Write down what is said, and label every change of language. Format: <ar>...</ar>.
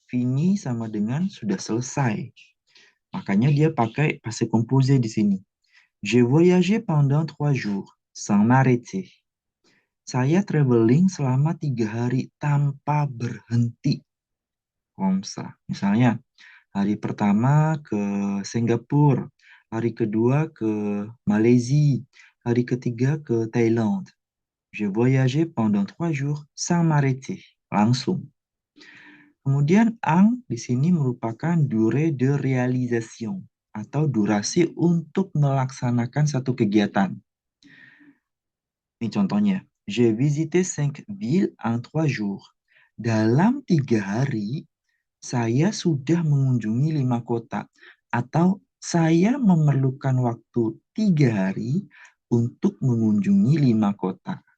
<id>Fini sama dengan sudah selesai. Makanya dia pakai passé composé di sini.</id> <fr>J'ai voyagé pendant 3 jours sans m'arrêter.</fr> <id>Saya traveling selama 3 hari tanpa berhenti. Komsa. Misalnya, hari pertama ke Singapura, hari kedua ke Malaysia, hari ketiga ke Thailand.</id> <fr>J'ai voyagé pendant 3 jours sans m'arrêter.</fr> <id>Langsung. Kemudian ang di sini merupakan</id> <fr>durée de réalisation</fr> <id>atau durasi untuk melaksanakan satu kegiatan. Ini contohnya.</id> <fr>J'ai visité 5 villes en 3 jours.</fr> <id>Dalam 3 hari, saya sudah mengunjungi 5 kota. Atau saya memerlukan waktu 3 hari untuk mengunjungi 5 kota.</id>